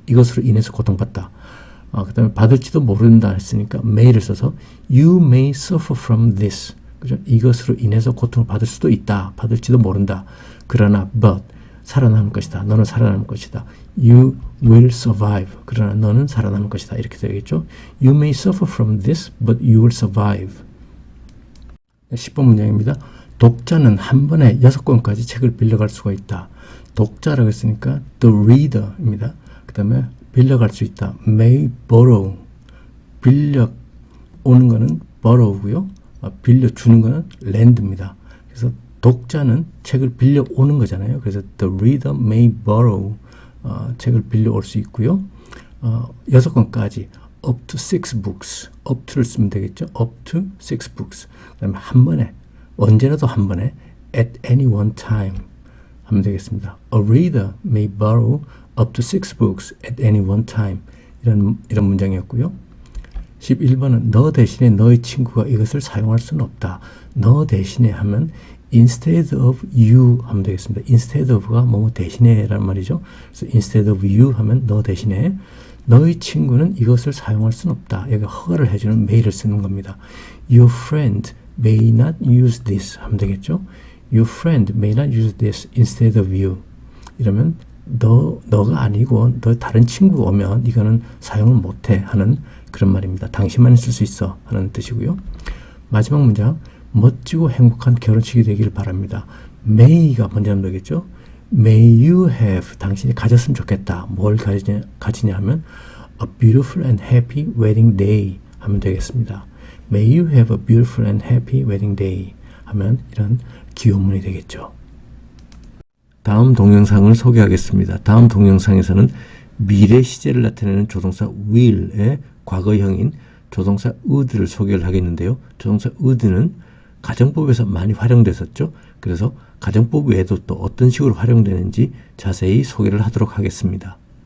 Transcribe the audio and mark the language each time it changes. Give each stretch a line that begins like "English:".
Korean: 이것으로 인해서 고통받다. 그 다음에 받을지도 모른다 했으니까 may를 써서
English: you may suffer from this.
Korean: 그죠? 이것으로 인해서 고통을 받을 수도 있다. 받을지도 모른다. 그러나
English: but
Korean: 살아남을 것이다. 너는 살아남을 것이다.
English: You will survive.
Korean: 그러나 너는 살아남을 것이다. 이렇게 되겠죠.
English: You may suffer from this, but you will survive.
Korean: 10번 문장입니다. 독자는 한 번에 6권까지 책을 빌려갈 수가 있다. 독자라고 했으니까
English: the reader
Korean: 입니다. 그 다음에 빌려갈 수 있다.
English: may borrow.
Korean: 빌려 오는 거는 borrow고요. 빌려주는 거는 lend입니다. 그래서 독자는 책을 빌려오는 거잖아요. 그래서
English: the reader may borrow.
Korean: 책을 빌려올 수 있고요. 6권까지
English: up to 6 books.
Korean: up to를 쓰면 되겠죠.
English: up to 6 books.
Korean: 그 다음에 한 번에, 언제라도 한 번에
English: at any one time
Korean: 하면 되겠습니다.
English: A reader may borrow up to 6 books at any one time.
Korean: 이런 문장이었고요. 11번은 너 대신에 너의 친구가 이것을 사용할 수는 없다. 너 대신에 하면
English: instead of you
Korean: 하면 되겠습니다. instead of가 뭐뭐 대신에 라는 말이죠. 그래서
English: instead of you
Korean: 하면 너 대신에 너의 친구는 이것을 사용할 수는 없다. 여기 허가를 해주는 may를 쓰는 겁니다.
English: Your friend may not use this
Korean: 하면 되겠죠.
English: Your friend may not use this instead of you.
Korean: 이러면 너가 아니고 너 다른 친구가 오면 이거는 사용을 못해 하는 그런 말입니다. 당신만 쓸 수 있어 하는 뜻이고요. 마지막 문장, 멋지고 행복한 결혼식이 되기를 바랍니다. may가 먼저 나오겠죠.
English: May you have,
Korean: 당신이 가졌으면 좋겠다. 뭘 가지냐 하면
English: a beautiful and happy wedding day
Korean: 하면 되겠습니다.
English: May you have a beautiful and happy wedding day
Korean: 하면 이런 기호문이 되겠죠. 다음 동영상을 소개하겠습니다. 다음 동영상에서는 미래 시제를 나타내는 조동사 will의 과거형인 조동사 would를 소개를 하겠는데요. 조동사 would는 가정법에서 많이 활용됐었죠. 그래서 가정법 외에도 또 어떤 식으로 활용되는지 자세히 소개를 하도록 하겠습니다.